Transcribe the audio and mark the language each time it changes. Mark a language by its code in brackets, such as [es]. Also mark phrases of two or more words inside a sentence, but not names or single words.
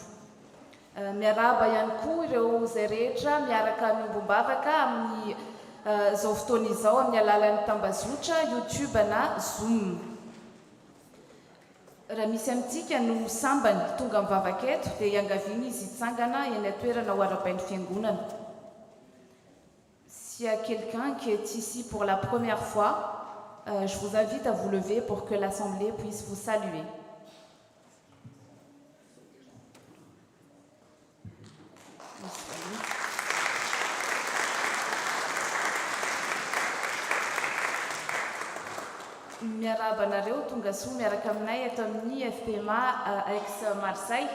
[mg] Miaraba ihany koa ireo izay rehetra miaraka miombom-bavaka amin'ny izao fotoana izao amin'ny alalan'ny tambazotra YouTube na Zoom. Raha misy amintsika no sambany tonga mivavaka eto dia iangaviana izy hitsangana eny atoerana ho arabain'ny fiangonana. [fr] S'il y a quelqu'un qui est ici pour la première fois, je vous invite à vous lever pour que l'assemblée puisse vous saluer. [mg] Miaraba anareo tonga soa miaraka aminay eto amin'ny FPMA Aix-Marseille.